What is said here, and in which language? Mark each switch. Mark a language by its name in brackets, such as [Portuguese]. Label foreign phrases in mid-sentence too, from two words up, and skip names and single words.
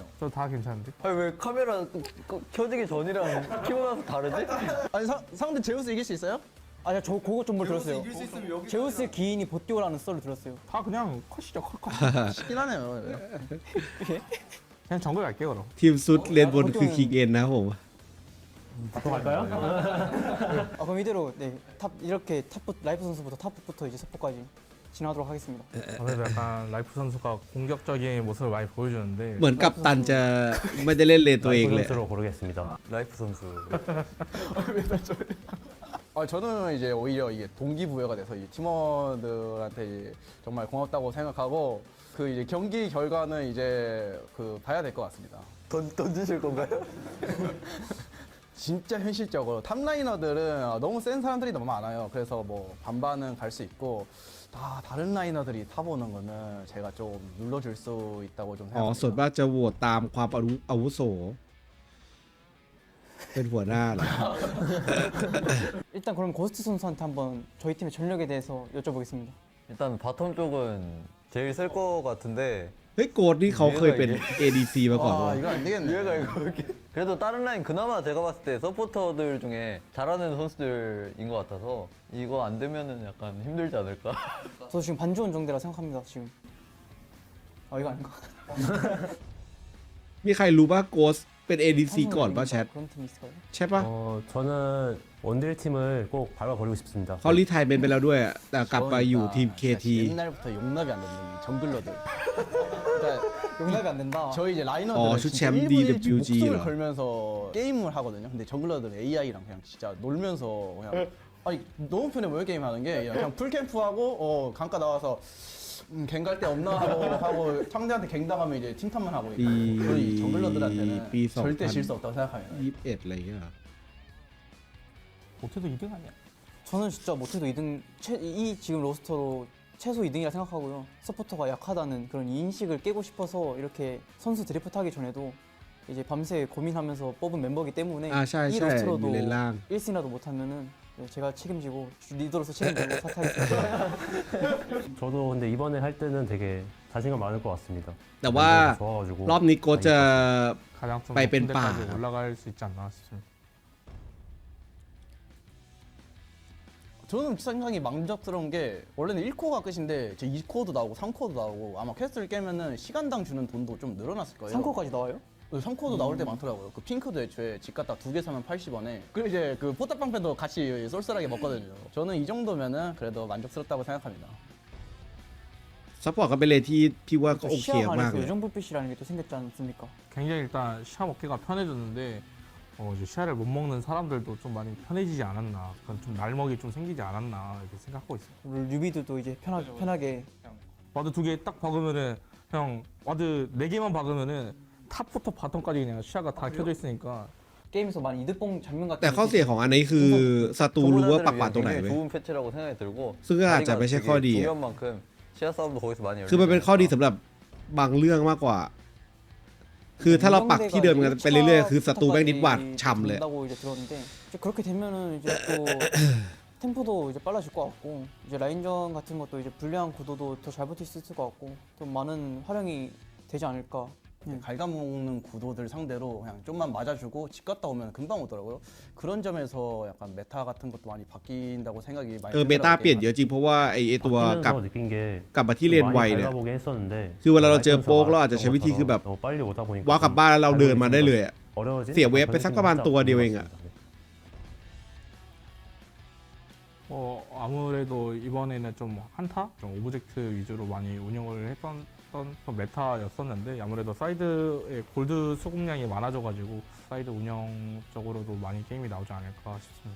[Korean] 저 다 괜찮은데. 아니 왜 카메라 켜지기 전이랑 키고 나서 다르지? 아니 상대 제우스 이길 수 있어요? 아니 저 그거 좀 들었어요. 제우스 기인이 보띠오라는 썰을 들었어요. 다 그냥 컷이죠, 컷. 쉽긴 하네요. 그냥 정글 갈게요 그럼. [Thai] ทีมซุดเลนบนคือคิงเอ็นนะผม [Korean] 또 갈까요? 아 그럼 이대로 탑 이렇게 탑부터 라이프 선수부터 탑부터 이제 서포까지 진행하도록 하겠습니다. 그래도 약간 라이프 선수가 공격적인 모습을 많이 보여주는데 [Thai] เหมือนกับตันจะไม่ได้เล่นเลนตัวเองเลย [Korean] 선수로 고르겠습니다. 라이프 선수. 아 저는 이제 오히려 이게 동기부여가 돼서 이 팀원들한테 이제 정말 고맙다고 생각하고 그 이제 경기 결과는 이제 그 봐야 될 것 같습니다. 던지실 건가요? 진짜 현실적으로 탑라이너들은 너무 센 사람들이 너무 많아요. 그래서 뭐 반반은 갈 수 있고 다른 라이너들이 타보는 거는 제가 좀 눌러줄 수 있다고 좀 อ๋อ 생각합니다. [Thai] ส่วนมากจะโหวตตามความอาวุโสเป็นหัวหน้าเหรอ [Korean] 일단 그럼 고스트 선수한테 한번 저희 팀의 전력에 대해서 여쭤보겠습니다. 일단 바텀 쪽은 제일 셀 것 같은데. [Thai] เฮ้ยโกดนี่เขาเคยเป็น ADC มาก่อน 아 วะ [Korean] 이거 안 되겠네. 얘가 이거 이렇게 그래도 다른 라인 그나마 제가 봤을 때 서포터들 중에 잘하는 선수들인 것 같아서 이거 안 되면은 약간 힘들지 않을까. 저 지금 반 좋은 정도라 생각합니다. 지금. 아 이거 아닌가? [Thai] มีใครรู้ป่ะโกสเป็น ADC ก่อนป่ะแชท [Korean] 그런 팀이 있을까요? [Thai] ใช่ป่ะ [Korean] 저는 원딜 팀을 꼭 밟아버리고 싶습니다. [Thai] เขารีไทายเป็นไปแล้วด้วยแต่กลับไปอยู่ทีม KT [Korean] 옛날부터 용납이 안 되는 이 정글러들. 그러니까 용납이 안 된다. 저희 이제 어, 라이너들은 슈챔 진짜 일부러 일찍 DWG 라. 목숨을 걸면서 게임을 하거든요. 근데 정글러들은 AI랑 그냥 진짜 놀면서 그냥 아니 너무 편해 보여 게임 하는 게 그냥 풀캠프하고 강가 나와서 갱갈 데 없나 하고 상대한테 갱 당하면 이제 팀탑만 하고 있고 저희 정글러들한테는 이 절대 질 수 없다고 생각합니다. [Thai] 21 อะไรเงี้ย [Korean] 못해도 2등 아니야? 저는 진짜 못해도 2등 이 지금 로스터로 최소 2등이라 생각하고요. 서포터가 약하다는 그런 인식을 깨고 싶어서 이렇게 선수 드리프트 하기 전에도 이제 밤새 고민하면서 뽑은 멤버이기 때문에 아, 샤이, 이 샤이, 로스터로도 릴랑. 1승이라도 못하면은 제가 책임지고 리더로서 책임지고 사퇴하겠습니다. 저도 근데 이번에 할 때는 되게 자신감 많을 것 같습니다. [Thai] แต่ว่ารอบนี้โกสจะ [Korean] 가장 좀 [Thai] ไปเป็น [Korean] 높은 [Thai] ป่า [Korean] 데까지 올라갈 수 있지 않나 싶습니다. 저는 상당히 만족스러운 게 원래는 1코어가 끝인데 제 2코어도 나오고 3코어도 나오고 아마 퀘스트를 깨면은 시간당 주는 돈도 좀 늘어났을 거예요. 3코어까지 나와요? 3코어도 나올 때 많더라고요. 그 핑크도 애초에 집 갔다 2개 사면 80원에 그리고 이제 그 포탑방패도 같이 쏠쏠하게 먹거든요. 저는 이 정도면은 그래도 만족스럽다고 생각합니다. [Thai] ซัพพอร์ตก็เป็นเลยที่พี่ว่าก็โอเค [Korean] 시합 [Thai] มาก [Korean] 안에서 [Thai] เลย [Korean] 요정 불빛이라는 게 또 생겼지 않습니까? 굉장히 일단 시합 얻기가 편해졌는데 이제 시야를 못 먹는 사람들도 좀 많이 편해지지 않았나. 그런 좀 날먹이 좀 생기지 않았나 이렇게 생각하고 있어요. 뉴비들도 이제 편하게 와드 2개 딱 박으면은 그냥 와드 4개만 박으면은 탑부터 바텀까지 그냥 시야가 다 켜져 있으니까 게임에서 많이 이득봉 장면 같은 [Thai] แต่ข้อเสียของอันนี้คือศัตรูรู้ว่าปัก [Korean] 초보자들을 [Thai] หวาดตรงไหน [Korean] 굉장히 [Thai] เว้ย [Korean] 좋은 패치라고 생각이 들고 [Thai] ซึ่งก็อาจจะ [Korean] 자리가 [Thai] ไม่ใช่ [Korean] 되게 [Thai] ข้อดีอะ [Korean] 중요한 만큼 시야 싸움도 거기서 많이 [Thai] คือมันเป็นข้อดีสำหรับบางเรื่องมากกว่า คือถ้าเราปักที่เดิมกันไปเรื่อยๆคือศัตรูแม่งนิดหวาดฉ่ำเลย [Korean] 된다고 이제 들었는데 이제 그렇게 되면은 이제 또 템포도 이제 빨라질 것 같고 이제 라인전 같은 것도 이제 불리한 구도도 더 잘 버틸 수 있을 것 같고 또 많은 활용이 되지 않을까. 갉아먹는 구도들 상대로 그냥 좀만 맞아주고 집 갔다 오면 금방 오더라고요. 그런 점에서 약간 메타 같은 것도 많이 바뀐다고 생각이 많이 [Thai] เมตาเปลี่ยนเยอะจริงเพราะว่าไอ้ตัวกลับ [Korean] 바뀌면서 느낀 게 [Thai] กลับมาที่เลนไว [Korean] 많이 [Thai] เนี่ย [Korean] 밟아보긴 했었는데 [Thai] คือเวลาเราเจอโป๊กเราอาจจะใช้วิธีคือแบบ [Korean] 너무 빨리 오다 보니까 [Thai] ว่ากลับบ้านแล้วเราเดินมาได้เลยอะ [Korean] 어려워진 [Thai] เสียเวฟไปสักประมาณตัวเดียวเองอะ [Korean] 아무래도 이번에는 좀 한타, 좀 오브젝트 위주로 많이 운영을 했던 메타였었는데 아무래도 사이드에 골드 수급량이 많아져가지고 사이드 운영 쪽으로도 많이 게임이 나오지 않을까 싶습니다.